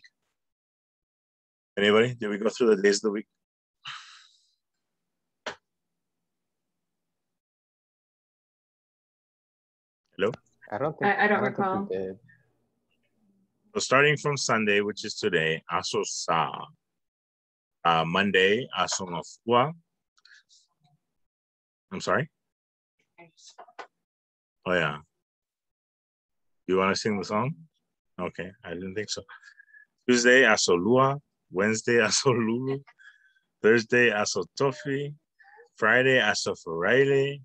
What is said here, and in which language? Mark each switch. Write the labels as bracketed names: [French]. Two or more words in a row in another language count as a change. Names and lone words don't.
[English] Anybody? Did we go through the days of the week? Hello? I don't recall. So starting from Sunday, which is today, [Samoan] aso sa. Monday, aso ngafua. [English] I'm sorry? Oh, yeah. You want to sing the song? Okay, I didn't think so. Tuesday, Asolua. Wednesday, Asolulu. Thursday, Asotofi. Friday, Asoforaile.